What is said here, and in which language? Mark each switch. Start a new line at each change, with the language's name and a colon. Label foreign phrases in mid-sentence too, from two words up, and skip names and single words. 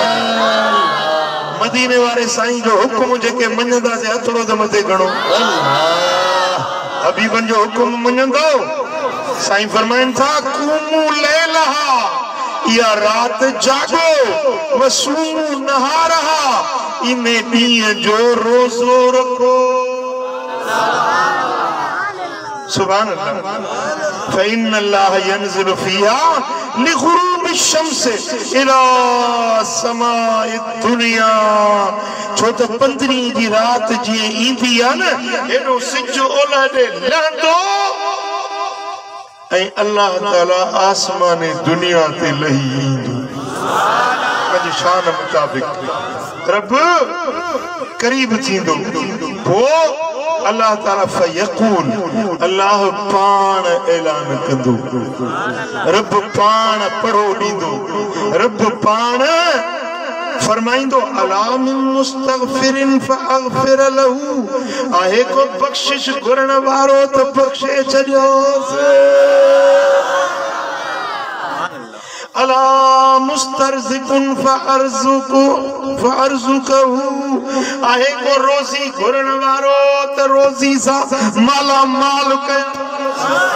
Sindhi: मदीने वारे साईं जो हुकुम जेके मञंदासीं हथड़ो त मथे घणो। हबीबन जो हुकुम मञंदो? साईं फरमाइनि था
Arabic: قوموا ليلها,
Sindhi: या रात जागो,
Arabic: وصوموا نهارها,
Sindhi: इन ॾींहं जो रोज़ो रखो।
Arabic: سبحان الله. فإن الله ينزل فيها لغروب شمس إلى سماء دنيا.
Sindhi: छो त 15 जी रात जीअं ईंदी आहे न, हेॾो सिज ओलह ॾे लहंदो ऐं अल्लाह ताला आसमान दुनिया ते लही ईंदो। पंहिंजी शान मुताबिक़ रब करीब थींदो। पोइ अल्लाह ताला फयकूल, अल्लाह पाण ऐलान कंदो, रब पाण पढ़ो ॾींदो, रब पाण फरमाइंदो
Arabic: ألا من مستغفر فأغفر له.
Sindhi: आहे को बख्शिश घुरण वारो त बख्शे छॾियोसि।
Arabic: ألا مسترزق فأرزقه.
Sindhi: आहे को रोज़ी घुरण वारो त रोज़ी सां माला माल कयो।